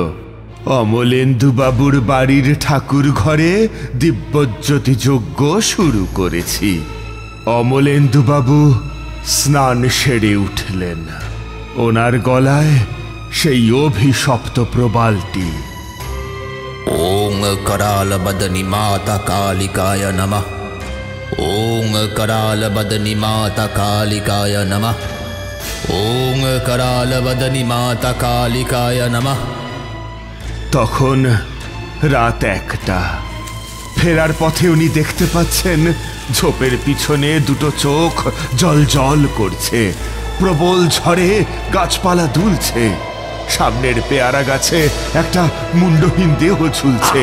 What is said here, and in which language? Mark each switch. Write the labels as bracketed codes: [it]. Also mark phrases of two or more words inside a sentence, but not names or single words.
[bn] অমলেন্দুবাবুর বাড়ির ঠাকুর ঘরে দিব্যজ্যোতি যজ্ঞ শুরু করেছি। অমলেন্দুবাবু স্নান সেরে উঠলেন। ওনার গলায় সেই অভিশপ্ত প্রবালটি। [sa] ওং कराल बदनी माता कालिकाय नमः। ओं कराल बदनी माता कालिकाय नमः। ओं कराल बदनी माता कालिकाय नमः। [bn] তখন রাত 1টা। ফেরার পথে উনি দেখতে পাচ্ছেন ঝোপের পিছনে দুটো চোখ জল জল করছে। প্রবল ঝড়ে গাছপালা দুলছে। সামনের পেয়ারা গাছে একটা মুন্ডহীন দেহ ঝুলছে।